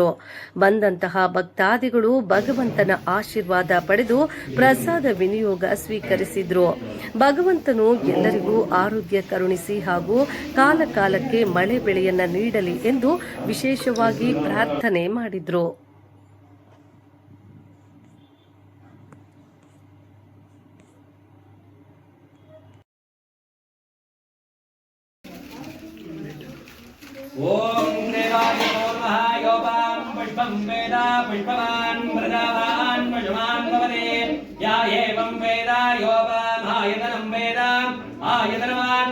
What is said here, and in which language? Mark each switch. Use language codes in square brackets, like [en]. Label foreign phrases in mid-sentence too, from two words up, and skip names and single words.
[kn] ಬಂದಂತಹ ಭಕ್ತಾದಿಗಳು ಭಗವಂತನ ಆಶೀರ್ವಾದ ಪಡೆದು ಪ್ರಸಾದ ವಿನಿಯೋಗ ಸ್ವೀಕರಿಸಿದ್ರು. ಭಗವಂತನು ಎಲ್ಲರಿಗೂ ಆರೋಗ್ಯ ಕರುಣಿಸಿ ಹಾಗೂ ಕಾಲಕಾಲಕ್ಕೆ ಮಳೆ ಬೆಳೆಯನ್ನ ನೀಡಲಿ ಎಂದು ವಿಶೇಷವಾಗಿ ಪ್ರಾರ್ಥನೆ ಮಾಡಿದ್ರು. [sa] ओम देवाय नमः योपां पुष्पं वेद पुष्पवान् प्रजावान् पशुमान् भवते या एवं वेद योपाम् आयतनं वेद आयतनवान्